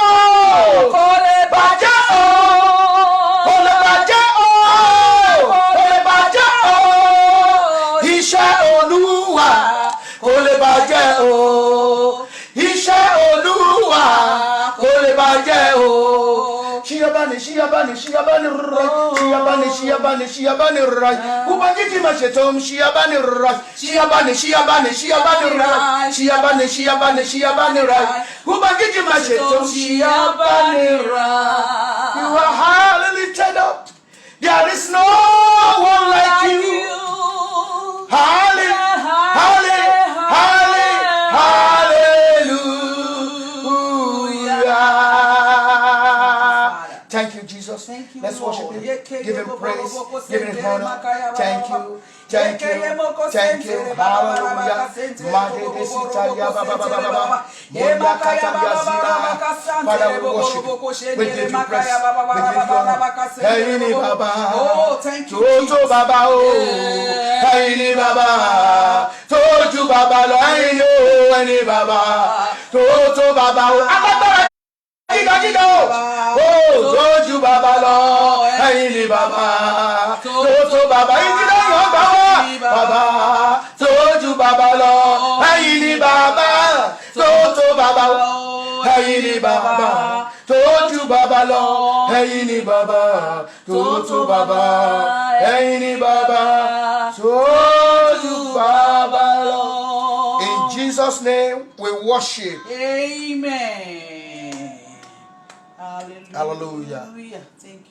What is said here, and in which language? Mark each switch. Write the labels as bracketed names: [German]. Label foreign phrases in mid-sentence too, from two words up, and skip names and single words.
[Yoruba] kò lè bàjẹ́ o. kò lè bàjẹ́ o. kò lè bàjẹ́ o. iṣẹ́ Olúwa kò lè bàjẹ́ o. iṣẹ́ Olúwa kò lè bàjẹ́ o. [Hausa] Shiyabani rai. Ubangiji mashetom shiyabani rai. Shiyabani rai. Ubangiji mashetom shiyabani rai. [English] You are highly lifted up. There is no one like you. Thank you, Jesus. Thank you, Let's worship Lord. Him. Give Him praise. Give Him honor. Thank you. Thank you. Thank you. Hallelujah. Father, we worship you. We give you praise. We give you honor. Hey, Baba. Oh, thank you. [Yoruba] Toto Baba. [English] Oh, hey, [Yoruba] Baba. Toto Baba. Hey, Baba. Toto Baba. Giga oh tójú bàbá lọ ẹ̀yin ni bàbá tótó bàbá ìdílé yóò gbà wá bàbá tójú bàbá lọ ẹ̀yin ni bàbá tótó bàbá ẹ̀yin ni bàbá tójú bàbá lọ ẹ̀yin ni bàbá tótó bàbá ẹ̀yin ni bàbá tójú bàbá lọ. [English] In Jesus' name we worship. Amen. Hallelujah. Hallelujah.